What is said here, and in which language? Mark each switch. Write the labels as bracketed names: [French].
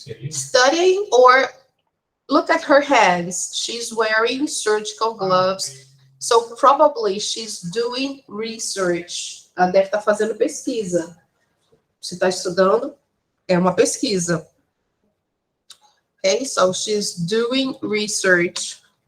[English] Studying, or look at her hands. She's wearing surgical gloves. So probably she's doing research. [Portuguese] Ela deve estar fazendo pesquisa. Se está estudando, é uma pesquisa. [English] Okay, so she's doing research.